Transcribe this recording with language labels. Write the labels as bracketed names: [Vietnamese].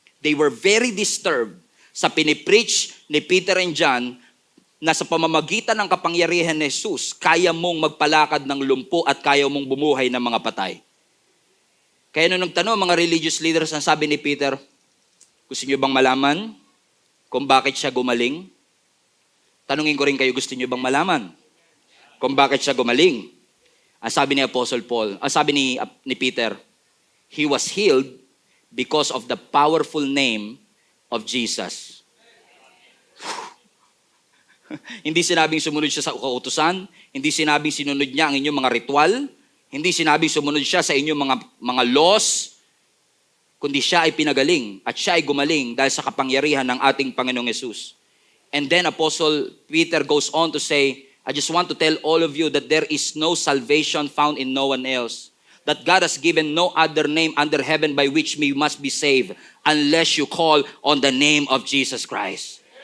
[English] They were very disturbed [Filipino] sa pinipreach ni Peter and John na sa pamamagitan ng kapangyarihan ni Jesus, kaya mong magpalakad ng lumpo at kaya mong bumuhay ng mga patay. Kaya nung nagtanong mga religious leaders, ang sabi ni Peter, gusto niyo bang malaman kung bakit siya gumaling? Tanungin ko rin kayo, gusto niyo bang malaman kung bakit siya gumaling? Ang sabi ni Apostle Paul, ang sabi ni Peter, [English] he was healed because of the powerful name of Jesus. [Filipino] Hindi sinabing sumunod siya sa kautusan, hindi sinabing sinunod niya ang inyong mga ritual, Hindi sinabing sumunod siya sa inyong mga laws, kundi siya ay pinagaling at siya ay gumaling dahil sa kapangyarihan ng ating Panginoong Yesus. [English] And then Apostle Peter goes on to say, I just want to tell all of you that there is no salvation found in no one else. That God has given no other name under heaven by which we must be saved unless you call on the name of Jesus Christ.